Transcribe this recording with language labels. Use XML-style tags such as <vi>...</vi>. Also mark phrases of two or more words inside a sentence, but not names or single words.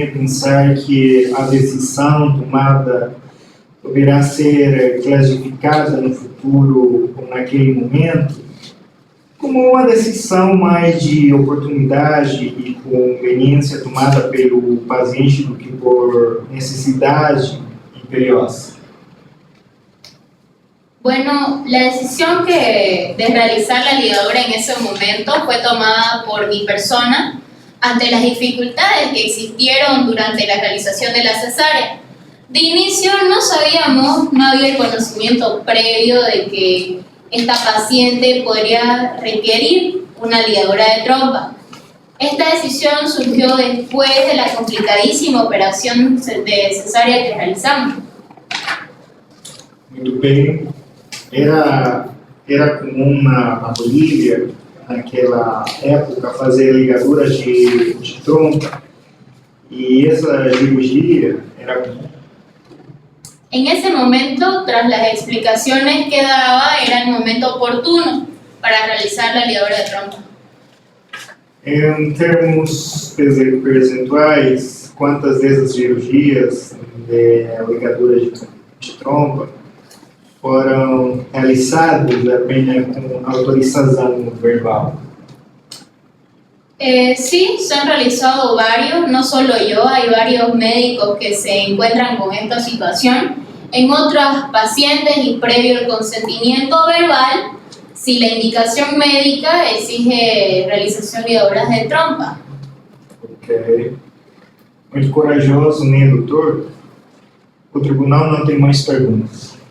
<pt>pensar que a decisão tomada poderá ser classificada no futuro ou naquele momento como uma decisão mais de oportunidade e conveniência tomada pelo paciente do que por necessidade imperiosa.</pt> <es>Bueno, la decisión de realizar la ligadura en ese momento fue tomada por mi persona ante las dificultades que existieron durante la realización de la cesárea. De inicio no sabíamos, no había el conocimiento previo de que esta paciente podría requerir una ligadura de trompa. Esta decisión surgió después de la complicadísima operación de cesárea que realizamos.</es> <pt>Muito bem. Era comum na Bolívia, naquela época, fazer ligaduras de trompa, e essa cirurgia era comum.</pt> <es>En ese momento, tras las explicaciones que daba, era el momento oportuno para realizar la ligadura de trompa.</es> <pt>Em termos percentuais, quantas dessas cirurgias de ligadura de trompa foram realizados apenas com autorização verbal?</pt> <es>Sí, se han realizado varios, no solo yo, hay varios médicos que se encuentran con esta situación. En otras pacientes y previo el consentimiento verbal, si la indicación médica exige realización de obras de trompa.</es> <pt>Ok. Muito corajoso, né, doutor? O tribunal não tem mais perguntas.</pt>